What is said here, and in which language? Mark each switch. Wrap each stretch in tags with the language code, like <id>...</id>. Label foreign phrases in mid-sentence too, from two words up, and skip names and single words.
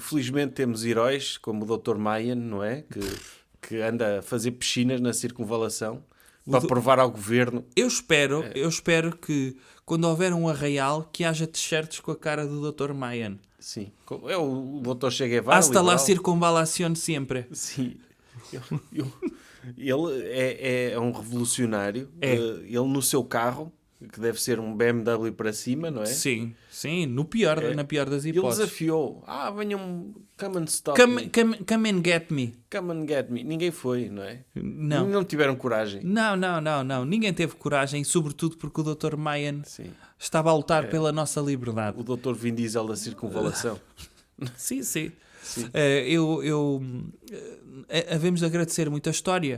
<pt>Felizmente temos heróis como o Dr. Mayan, não é? Que anda a fazer piscinas na circunvalação para provar ao governo. Eu espero que quando houver um arraial que haja t-shirts com a cara do Dr. Mayan. Sim. É o Dr. Che Guevara.</pt> <es>Hasta la circunvalación sempre.</es> <pt>Sim. Ele é um revolucionário. Ele no seu carro, que deve ser um BMW para cima, não é? Sim, na pior das Ele hipóteses. desafiou. Venham,</pt> <en>come and stop me. Come and get me. Come and get me.</en> <pt>Ninguém foi, não é? Não. Não tiveram coragem. Não. Ninguém teve coragem, sobretudo porque o Dr. Mayan estava a lutar pela nossa liberdade. O Dr. Vin Diesel da circunvalação. Sim. Havemos de agradecer muito a história.</pt>